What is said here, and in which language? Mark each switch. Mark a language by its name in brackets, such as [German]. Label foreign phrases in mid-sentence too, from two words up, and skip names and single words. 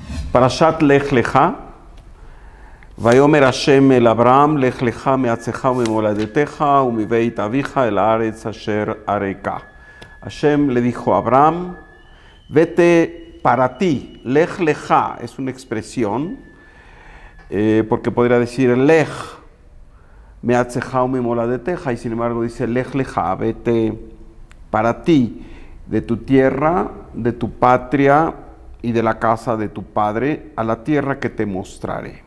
[Hebrew] פרשת לך לך, ויאמר ה' אל אברהם, לך לך מארצך וממולדתך ומבית אביך אל הארץ אשר אראך. [Spanish] Hashem le dijo a Abraham, vete para ti. [Hebrew] לך לך [Spanish] es una expresión, porque podría decir [Hebrew] לך מארצך וממולדתך, [Spanish] y sin embargo dice [Hebrew] לך לך, [Spanish] vete para ti, de tu tierra, de tu patria y de la casa de tu padre, a la tierra que te mostraré.